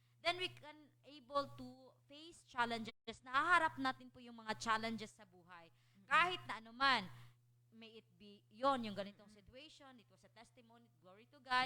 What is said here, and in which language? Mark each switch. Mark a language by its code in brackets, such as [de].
[en] Then we can able to face challenges. [tl] Nahaharap natin po yung mga challenges sa buhay. Kahit na anuman, [en] may it be [tl] yung ganitong [en] situation, it was a testimony, glory to God,